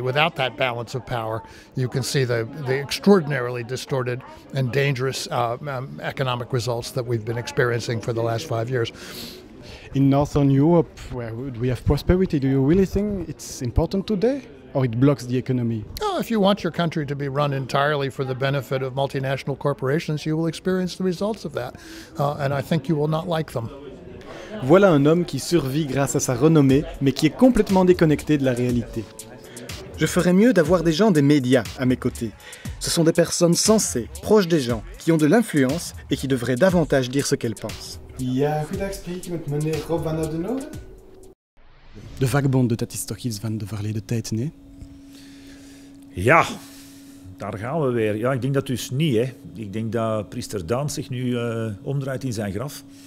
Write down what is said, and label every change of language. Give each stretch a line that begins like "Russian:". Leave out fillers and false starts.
English: Without that balance of power, you can see the extraordinarily distorted and dangerous economic results that we've been experiencing for the last 5 years. In Northern Europe, where we have prosperity, do you really think it's important today? Or it blocks the economy? Oh, if you want your country to be run entirely for the benefit of multinational corporations, you will experience the results of that. And I think you will not like them.
French: Voilà un homme qui survit grâce à sa renommée, mais qui est complètement déconnecté de la réalité. Je ferais mieux d'avoir des gens des médias à mes côtés. Ce sont des personnes sensées, proches des gens, qui ont de l'influence et qui devraient davantage dire ce qu'elles pensent.
Dutch: Ja, goedendag, spreek je met meneer Rob van Oudenode? De vakbond dat is toch iets van de verleden tijd, nee? Ja, daar gaan we weer. Ja, ik denk dat dus niet. Hè. Ik denk dat priester Daan zich nu omdraait in zijn graf.